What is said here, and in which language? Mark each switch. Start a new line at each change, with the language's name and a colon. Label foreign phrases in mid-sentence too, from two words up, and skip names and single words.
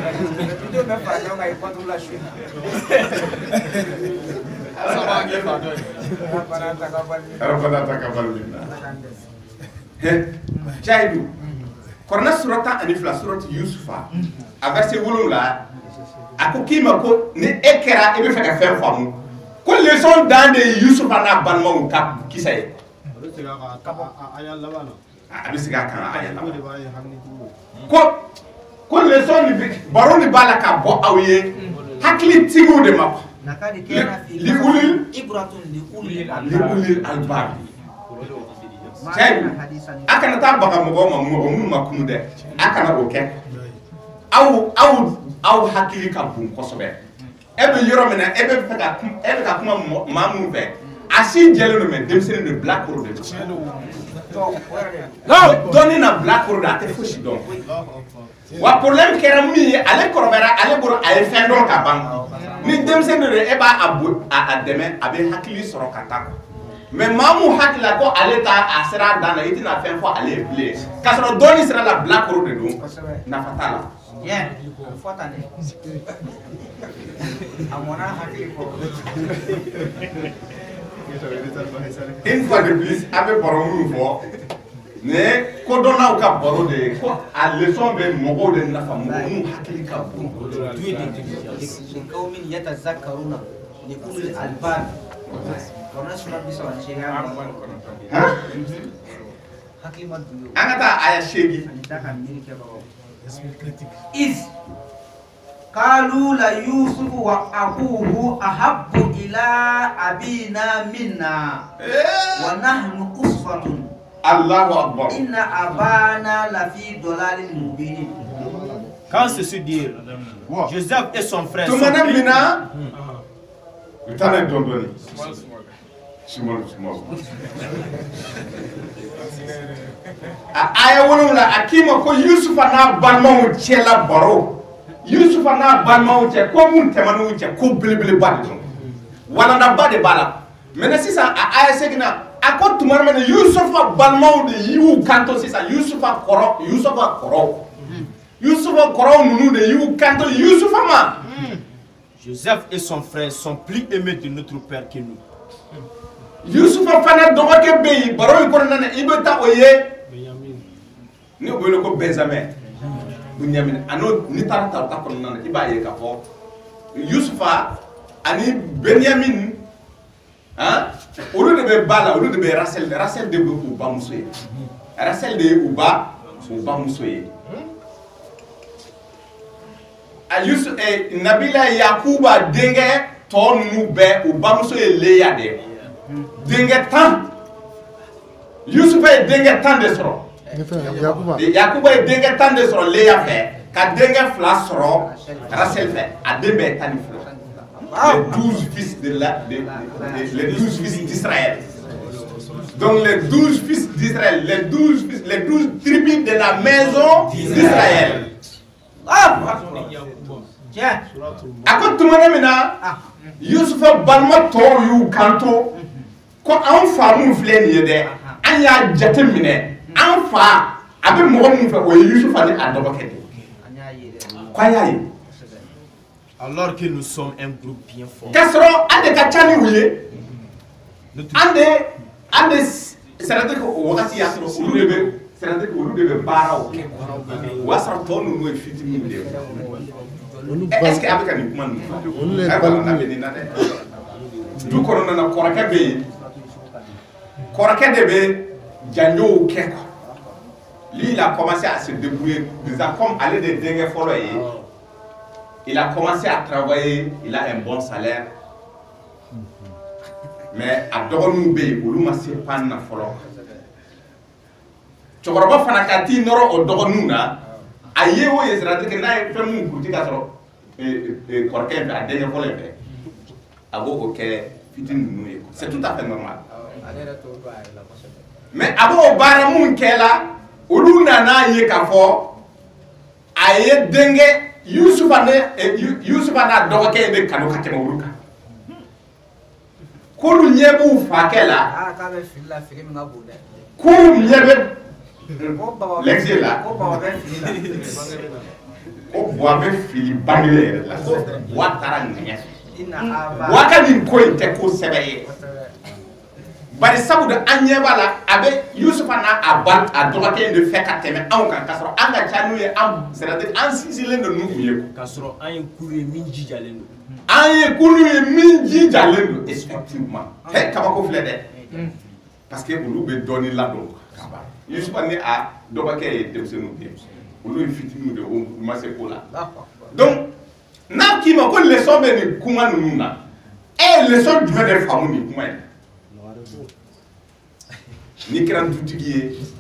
Bambara: jahidu kɔrɔna surata ani fila surati Yusufa a verset 7 a ko k'i ma ko ni e kɛra e bɛ fɛ ka fɛn faamu ko leçon dan de ye Yusufa n'a balimaw ka kisa ye a bɛ segin a kan a aya laban ko leçon ni baro ni b'a la ka bɔ aw ye hakilitigiw de ma li
Arabic: أولي الألباب
Bambara: a kana taa baga mɔgɔ ma minnu ma kunu dɛ a kana o kɛ aw hakili ka bon kosɛbɛ e bɛ yɔrɔ min na e bɛ ka kuma maa minnu fɛ a si jɛlen don mais denmisɛnnin de bilakoro de don dɔnni na bilakoro de a tɛ fosi dɔn wa problème kɛra min ye ale kɔrɔbayara ale bolo a ye fɛn dɔn ka ban ni denmisɛnnin de e b'a dɛmɛ a bɛ hakili sɔrɔ ka taa mais maa mun hakilila ko ale a sera a dan na i tɛna fɛn fɔ ale ye bilen k'a sɔrɔ dɔnni sira la bilakoro de don nafa t'a la.
French: Une fois de plus, avec
Bambara: baro minnu fɔ mais kodɔnnaw ka baro de ye ko a leçon bɛ mɔgɔw de nafa mɔgɔ minnu hakili ka bon. An ka taa aya 8.
Arabic: إذ قالوا ليوسف وأخوه أحب إلى أبينا منا ونحن أسرة الله أكبر إن أبانا لفي ضلال مبين.
French: Quand ceci dit, Joseph et son frère sont mina le temps est donné.
Bambara: Aya wolonwula a k'i ma ko Yusufa n'a balimaw cɛla baro Yusufa n'a balimaw cɛ ko mun tɛmɛn'u cɛ ko belebeleba de don walandaba de b'a la mais sisan a aya seginna a ko tuma min na Yusufa balimaw de y'u kanto sisan Yusufa kɔrɔw ninnu de y'u kanto Yusufa ma.
French: Joseph et son frère sont plus aimés de notre père que nous.
Bambara: Yusufa fana dɔgɔkɛ bɛ yen baro in kɔnɔna na i bɛ taa o ye ni o wele ko Benjamin Bunyamin ano ni taara ta kɔnɔna na i b'a ye k'a fɔ Yusufa ani Benyamin olu de bɛ ba la olu de bɛ Rachel de bɛ u bamuso ye Rachel de ye u bamuso ye a Yusuf Nabila Yakuba denkɛ tɔ ninnu bɛɛ u bamuso ye Leya de ye denkɛ 10 Yusufa ye denkɛ 10 de sɔrɔ Yakuba ye denkɛ 10 de sɔrɔ Leya fɛ ka denkɛ 2 sɔrɔ Rachel fɛ a den bɛɛ 12
French: les 12 fils les 12 fils d'Israël. Donc les 12 fils d'Israël, les 12 tribus de la maison d'Israël.
Bambara: A ko tumana min na Yusufa balima tɔw y'u kanto ko an fa mun filɛ nin ye dɛ an y'a jate minɛ an fa a bɛ mɔgɔ mun fɛ o ye Yusufa ni a dɔgɔkɛ de ko an y'a ye.
French: Alors que nous sommes un groupe bien fort.
Bambara: K'a sɔrɔ an de ka ca ni u ye an de
French: c'est-à-dire que
Bambara: o wagati y'a sɔrɔ olu de bɛ baaraw kɛ o b'a sɔrɔ tɔ ninnu ye fitininw de ye.
French: Est-ce que
Bambara: a bɛ ka nin kuma ninnu fɔ a bɛ na bɛ nin na dɛ du kɔnɔna na kɔrɔkɛ bɛ yen kɔrɔkɛ de bɛ janjow kɛ
French: quoi lui il a commencé à se débrouiller déjà comme
Bambara: ale de denkɛ fɔlɔ ye
French: il a commencé à travailler il a un bon salaire
Bambara: mais a dɔgɔninw bɛ yen olu ma se pan na fɔlɔ cɛkɔrɔba fana ka t'i nɔrɔ o dɔgɔninw na a ye o ye
French: c'est-à-dire que
Bambara: n'a ye fɛn mun kuruti ka sɔrɔ kɔrɔkɛ in fɛ a denkɛ fɔlɔ in fɛ a b'o kɛ fitinin ninnu ye
French: c'est tout à fait normal
Bambara: mais a b'o baara mun kɛla olu nana ye k'a fɔ a ye denkɛ Yusufa n'a dɔgɔkɛ in de kanu ka tɛmɛ olu kan k'olu ɲɛ b'u fakɛ la k'olu ɲɛ bɛ l'exil la ko Buwa bɛ fili bangele yɛrɛ la ko Buwa taara ŋɛɲɛ Buwa ka nin ko in tɛ ko sɛbɛ ye bari sabu de an ɲɛ b'a la a bɛ Yusufa n'a dɔgɔkɛ in de fɛ ka tɛmɛ anw kan k'a sɔrɔ an ka ca n'u ye c'est-à-dire an sinsinlen don n'u ye k'a sɔrɔ an ye kulu ye min jijalen don an ye kulu ye min jijalen don effectivement kabako filɛ dɛ
French: parce que
Bambara: olu bɛ dɔɔnin ladon Yusufa ni a dɔgɔkɛ ye denmisɛnninw de ye olu ye fitininw de ye o ma se ko la donc n'a k'i ma ko leçon bɛ nin kuma ninnu na leçon jumɛn de faamu nin kuma in n'i kɛra dutigi ye